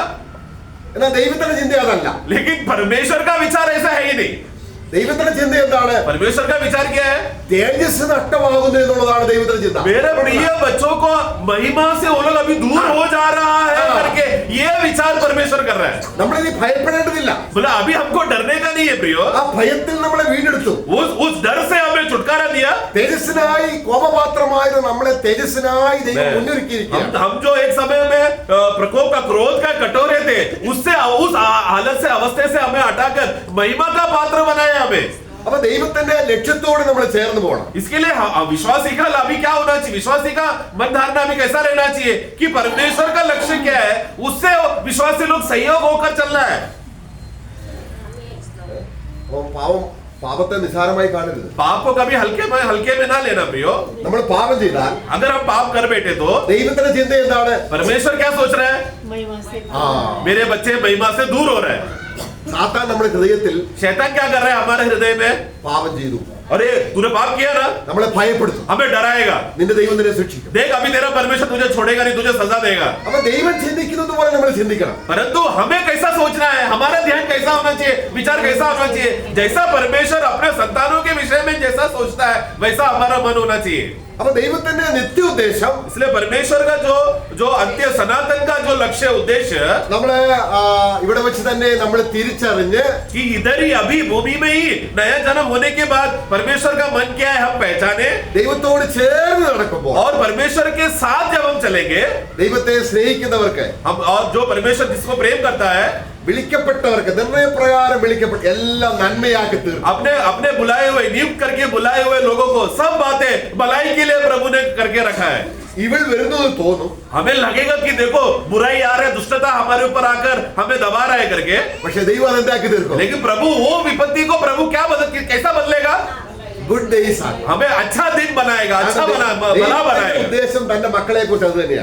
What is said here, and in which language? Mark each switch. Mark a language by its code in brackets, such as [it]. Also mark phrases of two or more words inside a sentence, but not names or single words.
[ml] എന്നാൽ ദൈവത്തിന്റെ ചിന്ത അതല്ല. [hi] लेकिन परमेश्वर का विचार ऐसा है ही नहीं। [ml] ദൈവത്തിന്റെ ചിന്ത എന്താണ്? [hi] परमेश्वर का विचार क्या है? [ml] തേജസ് നഷ്ടമാകുന്നു എന്നുള്ളതാണ് ദൈവത്തിന്റെ ചിന്ത. [hi] मेरे प्रिय बच्चों को महिमा से वो लोग अभी दूर हो जा रहा है करके ये विचार परमेश्वर कर रहा है। [ml] നമ്മളിനി ഭയപ്പെടേണ്ടതില്ല. [hi] बोला अभी हमको डरने का नहीं है प्रियो। [ml] ആ ഭയത്തിൽ നമ്മളെ വീണ്ടെടുത്തു. [hi] उस डर से हमें छुटकारा दिया। [ml] തേജസ്സിനായി കോപപാത്രമായത് നമ്മളെ തേജസ്സിനായി ദൈവം മുന്നൊരുക്കിയിരിക്കുകയാണ്. [hi] हम जो एक समय में प्रकोप का क्रोध का कटोरे थे, उससे उस हालत से अवस्थे से हमें हटाकर महिमा का पात्र बनाया हमें। [ml] അപ്പൊ ദൈവത്തിന്റെ ലക്ഷ്യത്തോട് നമ്മൾ ചേർന്ന് പോകണം. [hi] इसके लिए विश्वासी का अभी क्या होना चाहिए? विश्वासी का मन धारणा अभी कैसा रहना चाहिए कि परमेश्वर का लक्ष्य क्या है, उससे विश्वासी लोग सहयोग होकर चलना है। [ml] പാപത്തെ നിസാരമായി കാണരുത്. [hi] पाप को कभी हल्के में ना लेना प्रियो। [ml] നമ്മൾ പാപം ചെയ്താൽ [hi] अगर हम पाप कर बैठे तो [ml] ദൈവത്തിന്റെ ചിന്ത എന്താണ്? [hi] परमेश्वर क्या सोच रहे हैं? मेरे बच्चे महिमा से दूर हो रहे हैं। [ml] സാത്താൻ നമ്മുടെ ഹൃദയത്തിൽ [hi] शैतान क्या कर रहा है हमारे हृदय में? [ml] പാപം ചെയ്തു, [hi] अरे तूने पाप किया ना, [ml] നമ്മളെ ഭയപ്പെടുത്തും. [hi] हमें डराएगा। [ml] നിന്റെ ദൈവം നിന്നെ ശിക്ഷിക്കും. [hi] देख अभी तेरा परमेश्वर तुझे छोड़ेगा नहीं, तुझे सजा देगा। [ml] അപ്പൊ ദൈവം ചിന്തിക്കുന്നത് പോലെ നമ്മൾ ചിന്തിക്കണം. [hi] परंतु हमें कैसा सोचना है, हमारा ध्यान कैसा होना चाहिए, विचार कैसा होना चाहिए? जैसा परमेश्वर अपने संतानों के विषय में जैसा सोचता है वैसा हमारा मन होना चाहिए। [ml] അപ്പൊ ദൈവത്തിന്റെ നിത്യ ഉദ്ദേശം, [hi] इसलिए परमेश्वर का जो अंत्य सनातन का जो लक्ष्य उद्देश्य [ml] നമ്മള് ഇവിടെ വെച്ച് തന്നെ നമ്മൾ തിരിച്ചറിഞ്ഞ് [hi] कि इधर ही अभी भूमि में ही नया जन्म होने के बाद परमेश्वर का मन क्या है हम पहचाने, [ml] ദൈവത്തോട് ചേർന്ന് നടക്കുമ്പോൾ [hi] और परमेश्वर के साथ जब हम चलेंगे, [ml] ദൈവത്തെ സ്നേഹിക്കുന്നവർക്ക്, [hi] हम और जो परमेश्वर जिसको प्रेम करता है, [ml] വിളിക്കപ്പെട്ടവർക്ക് നിർണയപ്രകാരം വിളിക്കപ്പെട്ട എല്ലാം നന്മയാക്കി തീർക്കും. [hi] अपने बुलाए हुए नियुक्त करके बुलाए हुए लोगों को सब बातें भलाई के लिए प्रभु ने करके रखा है। [ml] ഇവൾ വരുന്നത് തോന്നും, [hi] हमें लगेगा कि देखो बुराई आ रहा है, दुष्टता हमारे ऊपर आकर हमें दबा रहा है करके, [ml] പക്ഷെ ദൈവം അതെന്താക്കി തീർക്കും? [hi] लेकिन प्रभु वो विपत्ति को प्रभु क्या कैसा बदलेगा? [en] good days ആണ്. [hi] हमें अच्छा दिन बनाएगा, अच्छा भला [ml] ദൈവത്തിന്റെ [hi] बनाएगा। [ml] ഉദ്ദേശം തന്റെ മക്കളെ കുറിച്ച് അത് തന്നെയാണ്.